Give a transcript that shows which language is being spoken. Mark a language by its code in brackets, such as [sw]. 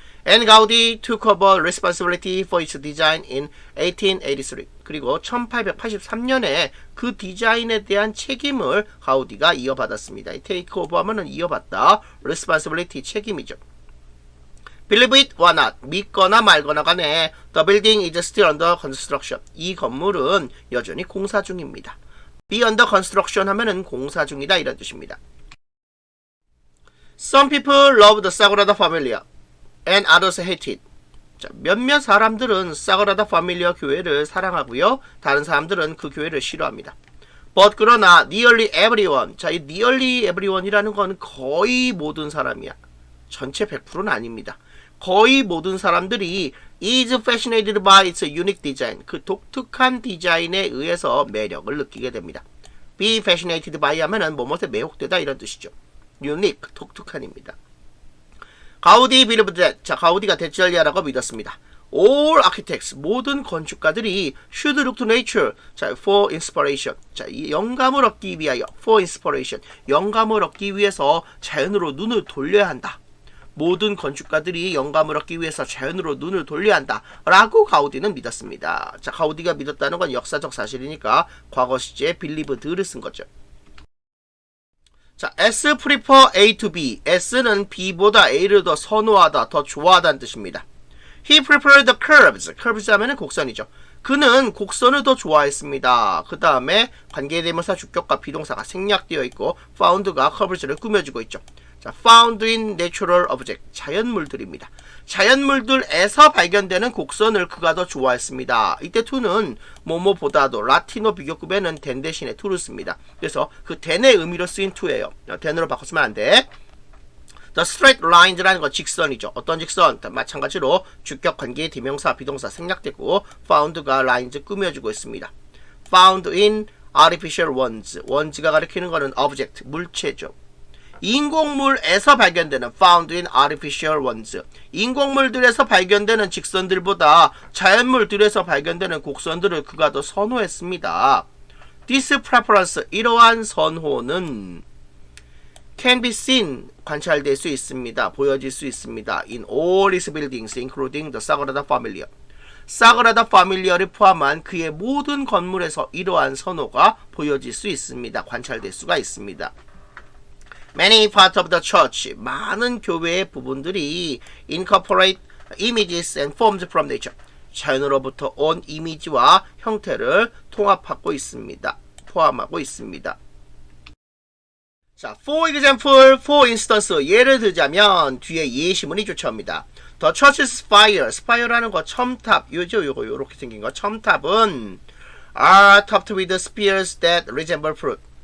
[en] And Gaudi took over responsibility for its design in 1883. [ko] 그리고 1883년에 그 디자인에 대한 책임을 가우디가 이어받았습니다. take over 하면은 이어받다, responsibility 책임이죠. [en] Believe it or not, [ko] 믿거나 말거나 간에 [en] the building is still under construction. [ko] 이 건물은 여전히 공사 중입니다. [en] be under construction [ko] 하면은 공사 중이다 이런 뜻입니다. [en] Some people love the Sagrada Familia. And others hate it. [ko] 자, 몇몇 사람들은 사그라다 파밀리아 교회를 사랑하고요. 다른 사람들은 그 교회를 싫어합니다. [en] But [ko] 그러나 [en] nearly everyone. [ko] 자, 이 [en] nearly everyone [ko] 이라는 건 거의 모든 사람이야. 전체 100%는 아닙니다. 거의 모든 사람들이 [en] is fascinated by its unique design. [ko] 그 독특한 디자인에 의해서 매력을 느끼게 됩니다. [en] Be fascinated by [ko] 하면은 뭐뭐에 매혹되다 이런 뜻이죠. unique, 독특한입니다. [en] 가우디 believed that. [ko] 자, 가우디가 대절리아라고 믿었습니다. [en] All architects, [ko] 모든 건축가들이 [en] should look to nature. 자, for inspiration. [ko] 자, 이 영감을 얻기 위하여. [en] for inspiration. [ko] 영감을 얻기 위해서 자연으로 눈을 돌려야 한다. 모든 건축가들이 영감을 얻기 위해서 자연으로 눈을 돌려야 한다. 라고 가우디는 믿었습니다. 자, 가우디가 믿었다는 건 역사적 사실이니까 과거 시제에 believed를 쓴 거죠. [en] 자, S prefer A to B. [ko] S는 B보다 A를 더 선호하다, 더 좋아하다는 뜻입니다. [en] He preferred the curves. [ko] curves 하면은 곡선이죠. 그는 곡선을 더 좋아했습니다. 그 다음에 관계대명사 주격과 비동사가 생략되어 있고 found가 curves를 꾸며주고 있죠. [en] 자, found in natural object. [ko] 자연물들입니다. 자연물들에서 발견되는 곡선을 그가 더 좋아했습니다. 이때 to는 뭐뭐보다도 라틴어 비교급에는 된 대신에 to를 씁니다. 그래서 그 then의 의미로 쓰인 to예요. then으로 바꿨으면 안 돼. [en] The straight lines [ko] 라는 건 직선이죠. 어떤 직선? 마찬가지로 주격 관계 대명사 비동사 생략되고 found가 lines 꾸며주고 있습니다. [en] found in artificial ones. [ko] ones가 가리키는 거는 object, 물체죠. 인공물에서 발견되는 [en] found in artificial ones. [ko] 인공물들에서 발견되는 직선들보다 자연물들에서 발견되는 곡선들을 그가 더 선호했습니다. [en] This preference, [ko] 이러한 선호는 [en] can be seen, [ko] 관찰될 수 있습니다. 보여질 수 있습니다. [en] in all its buildings, including the Sagrada Familia. [ko] 사그라다 파밀리아를 포함한 그의 모든 건물에서 이러한 선호가 보여질 수 있습니다. 관찰될 수가 있습니다. [en] Many parts of the church, [ko] 많은 교회의 부분들이 [en] incorporate images and forms from nature. [ko] 자연으로부터 온 이미지와 형태를 통합하고 있습니다. 포함하고 있습니다. 자, [en] for example, for instance, [ko] 예를 들자면 뒤에 예시문이 조처합니다. [en] The church's spire, [ko] spire라는 거 첨탑, 요거 요렇게 생긴 거 첨탑은 [en] are topped with spears that resemble fruit.